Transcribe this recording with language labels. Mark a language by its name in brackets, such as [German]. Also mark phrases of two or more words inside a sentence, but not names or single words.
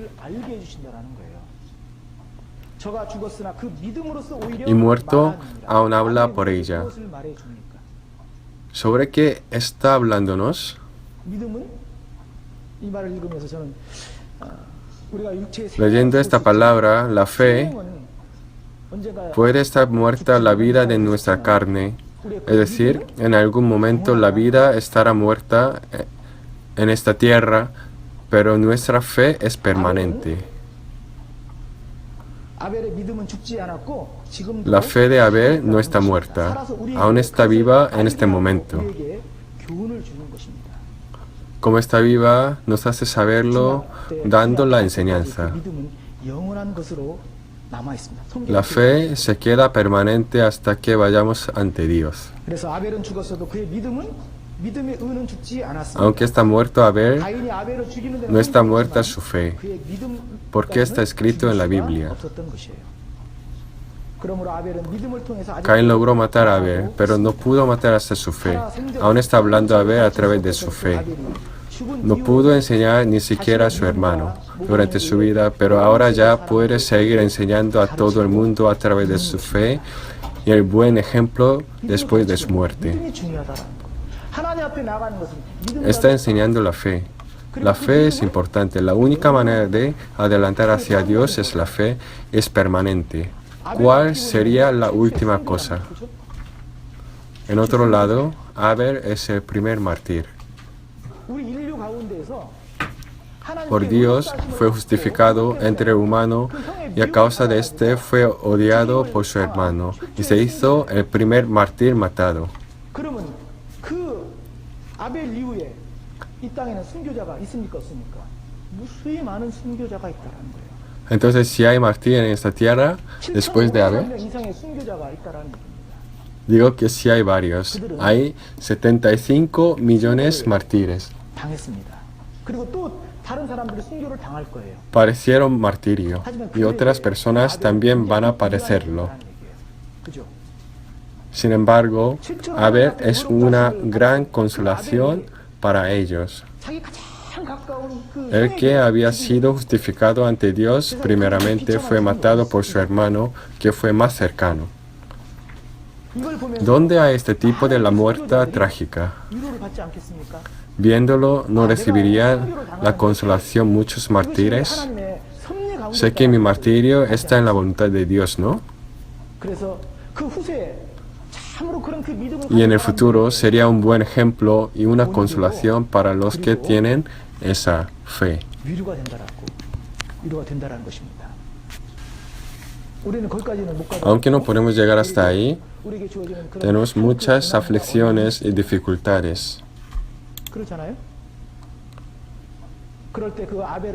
[Spanish] Y muerto aún habla por ella. ¿Sobre qué está hablándonos? [Korean] 우리가 육체의 [Spanish] Leyendo esta palabra, la fe [Korean] 생명은 언젠가 [Spanish] puede estar muerta la vida de nuestra carne, es decir, en algún momento la vida estará muerta en esta tierra, pero nuestra fe es permanente. [Korean] 아벨의 믿음은 죽지 않았고 지금도 [Spanish] La fe de Abel no está muerta, aún está viva en este momento. [Korean] 우리에게 교훈을 주는 것입니다. [Spanish] Como está viva, nos hace saberlo dando la enseñanza. [Korean] 그 믿음은 영원한 것으로 남아 있습니다. [Spanish] La fe se queda permanente hasta que vayamos ante Dios. [Korean] 그래서 아벨은 죽었어도 그의 믿음의 의는 죽지 않았습니다. [Spanish] Aunque está muerto Abel, [Korean] 가인이 아벨을 죽이는 데는 [Spanish] no está [Korean] 성공했지만 [Spanish] muerta su fe, [Korean] 그의 믿음 [Spanish] porque está escrito en la Biblia. [Korean] 없었던 것이에요. 그러므로 아벨은 믿음을 통해서 아직 Caín logró matar a Abel, pero no pudo matar hasta su fe. Aún está hablando a Abel a través de su fe. No pudo enseñar ni siquiera a su hermano durante su vida, pero ahora ya puede seguir enseñando a todo el mundo a través de su fe y el buen ejemplo después de su muerte. 믿음이 중요하다라는 거. 하나님 앞에 나가는 것은 믿음을 [Spanish] Está enseñando la fe. La fe es importante. La única manera de adelantar hacia Dios es la fe, es permanente. ¿Cuál sería la última cosa? En otro lado, Abel es el primer mártir. [Korean] 우리 인류 가운데에서 [Spanish] Por Dios fue justificado entre el humano y a causa de este fue odiado por su hermano y se hizo el primer mártir matado. [Korean] 그러면 그 아벨 이후에 이 땅에는 순교자가 있습니까 없습니까? 무수히 많은 순교자가 있다라는 거예요. [Spanish] Entonces, si hay mártir en esta tierra después de Abel, [Korean] 7,500명 이상의 순교자가 있다라는 얘기입니다. [Spanish] digo que sí hay varios. Hay 75 millones mártires. [Korean] 당했습니다. 그리고 또 다른 사람들이 순교를 당할 거예요. [Spanish] Parecieron martirio y otras personas también van a padecerlo. [Korean] 그죠? [Spanish] Sin embargo, Abel es una gran consolación para ellos. [Korean] 자기 가장 가까운 그 [Spanish] El que había sido justificado ante Dios primeramente fue matado por su hermano, que fue más cercano. [Korean] 이걸 보면서 [Spanish] ¿Dónde hay este tipo de la muerte trágica? [Korean] 위로를 받지 않겠습니까? [Spanish] Viéndolo, ¿no recibirían la consolación muchos mártires? [Korean] 하나님의 섭리 가운데 [Spanish] Sé que mi martirio está en la voluntad de Dios, ¿no? [Korean] 그래서 그 후세에 참으로 그런 그 믿음을 [Spanish] Y en el [Korean] 가진 [Spanish] futuro [Korean] 사람들에게 [Spanish] sería un buen ejemplo y una consolación para los que tienen esa fe. [Korean] 위로가 된다라는 것입니다. 우리는 거기까지는 못 가도 [Spanish] Aunque no podemos llegar hasta ahí, [Korean] 우리에게 주어지는 그런 [Spanish] tenemos muchas aflicciones y dificultades. [Korean] 그렇잖아요. 그럴 때 그 아벨을